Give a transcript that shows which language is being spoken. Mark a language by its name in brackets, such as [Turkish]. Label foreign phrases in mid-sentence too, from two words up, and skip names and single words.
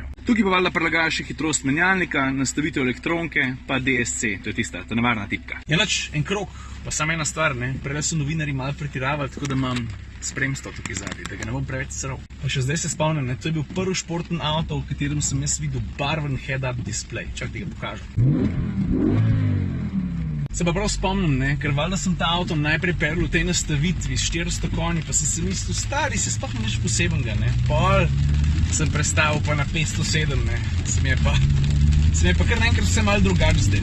[Slovenian] Tukaj pa valjda prilagajaš še hitrost menjalnika, nastavitev elektronke, pa DSC, to je tista, varna tipka. Je nič, en krog, pa samo ena stvar, ne. Prej so novinarji malo pretiravali, tako da imam spremstvo tukaj zadnji, da ga ne bom preveč sral. Pa še zdaj se spomnim, ne, to je bil prvi športni avto, v katerem sem jaz videl barven head-up display. Čak ti ga pokažem. Se pa prav spomnim, ne, ker valjda sem ta avto najprej peril v tej nastavitvi s 400 konji, pa sem se mislil, stari, se sploh nič posebenega, ne. Pol sem prestavil pa na 507, ne. Se mi je pa kar naenkrat vse malo drugače zdaj.